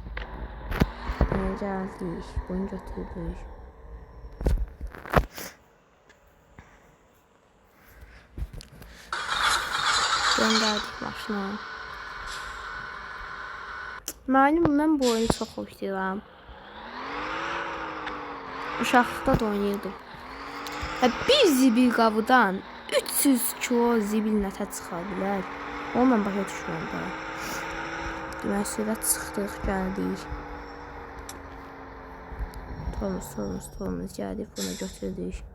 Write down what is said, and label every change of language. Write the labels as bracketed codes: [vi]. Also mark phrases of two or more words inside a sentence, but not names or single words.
[tr] Geldik. Bunu götürdük. Gönderdik maşına. Malum ben bu oyunu çok hoşlayıram. [az] Uşaqlıqda da oynayırdım. Bir zibil qabıdan 300 kilo zibil nətə çıxa bilər? Onu mən başa düşmürəm da. Demək sürət çıxdıq, gəldik. Tomuz gəldik, bunu götürdük.